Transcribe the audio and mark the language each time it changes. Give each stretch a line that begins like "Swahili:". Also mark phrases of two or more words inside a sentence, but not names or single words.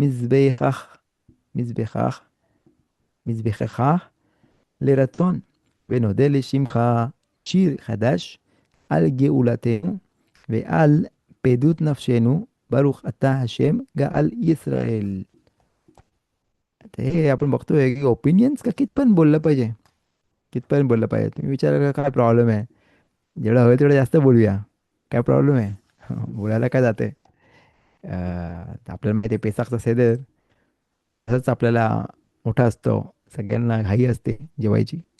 Hebrew: מזבחך, מזבחך לרצון, ונודה לשמך שיר חדש על גאולתנו ועל פדות נפשנו, ברוך אתה השם גאל ישראל.
Marathi: आता हे आपण बघतोय की ओपिनियन्स का कितपण बोललं पाहिजे कितपण बोललं पाहिजे तुम्ही विचारा काय प्रॉब्लेम आहे जेवढं हवं तेवढं जास्त बोलूया काय प्रॉब्लेम आहे बोलायला काय जाते आपल्याला माहिती आहे पेसाखचा सेदर असंच आपल्याला मोठा असतो सगळ्यांना घाई असते जेवायची